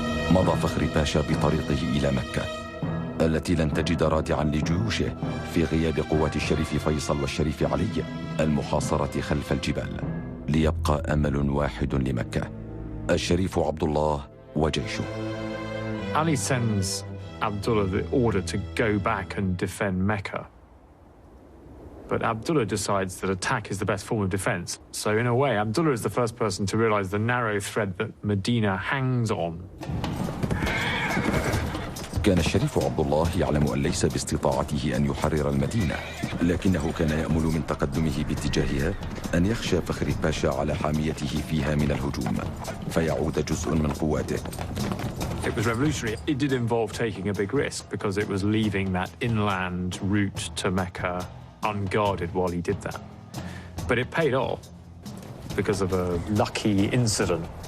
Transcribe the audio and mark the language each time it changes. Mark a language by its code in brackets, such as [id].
[ar] مضى فخري باشا بطريقه إلى مكة التي لن تجد رادعا لجيوشه في غياب قوات الشريف فيصل والشريف علي المحاصرة خلف الجبال، ليبقى أمل واحد لمكة: الشريف عبد الله وجيشه. [en] Ali sends Abdullah the order to go back and defend Mecca. But Abdullah decides that attack is the best form of defense. So in a way, Abdullah is the first person to realize the narrow thread that Medina hangs on. [ar] كان الشريف عبد الله يعلم أن ليس باستطاعته أن يحرر المدينة، لكنه كان يأمل من تقدمه باتجاهها أن يخشى فخري باشا على حاميته فيها من الهجوم فيعود جزء من قواته. [en] It was revolutionary. It did involve taking a big risk because it was leaving that inland route to Mecca unguarded while he did that. But it paid off because of a lucky incident.